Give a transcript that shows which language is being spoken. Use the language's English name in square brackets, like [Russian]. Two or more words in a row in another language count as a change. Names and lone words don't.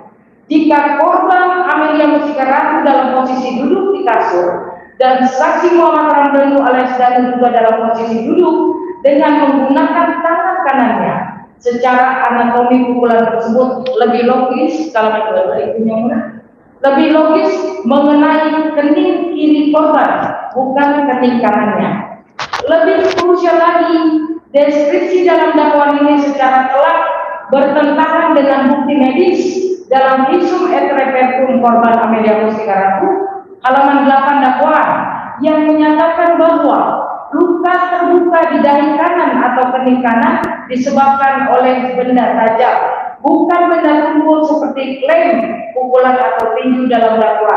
[Indonesian] Jika korban Amelia Mustika Ratu dalam posisi duduk di kasur, dan saksi Muhammad Ramdan alias Danu juga dalam posisi duduk dengan menggunakan tangan kanannya, Secara anatomi pukulan tersebut lebih logis, kalau lebih logis mengenai kening kiri korban, bukan kening kanannya. Lebih krusial lagi, deskripsi dalam dakwaan ini secara telak bertentangan dengan bukti medis dalam [Latin] visum et repertum [Indonesian] korban Amelia Mustika Ratu, halaman 8 dakwaan, yang menyatakan bahwa luka terbuka di dahi kanan atau kening kanan disebabkan oleh benda tajam, bukan benda tumpul seperti klaim pukulan atau tinju dalam dakwaan.